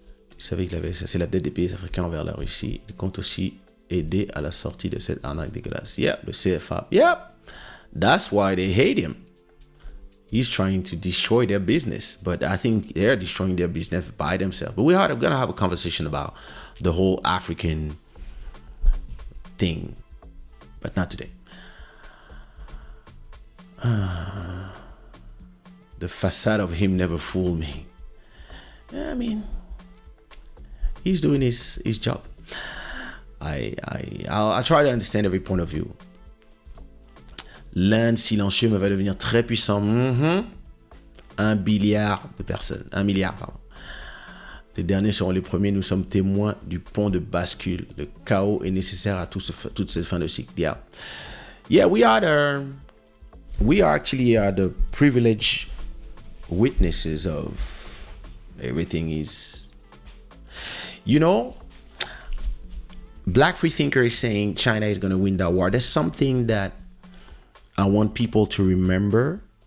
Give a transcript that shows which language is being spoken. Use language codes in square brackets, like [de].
[fr] Vous savez que c'est la dette des pays africains envers la Russie. Il compte aussi aider à la sortie de cette arnaque dégueulasse. [en] Yep, the CFA. Yep, that's why they hate him. He's trying to destroy their business, but I think they're destroying their business by themselves. But we're going to have a conversation about the whole African thing, but not today. The facade of him never fooled me. I mean, he's doing his job. I'll try to understand every point of view. [fr] L'Inde silencieux va devenir très puissant. 1 milliard de personnes. 1 milliard, pardon. Les derniers seront les premiers. Nous sommes témoins du pont de bascule. Le chaos est nécessaire à toute cette fin de cycle. Yeah. [en] Yeah, we are actually the privileged witnesses of everything is, you know, Black free thinker is saying China is going to win that war. That's something that I want people to remember.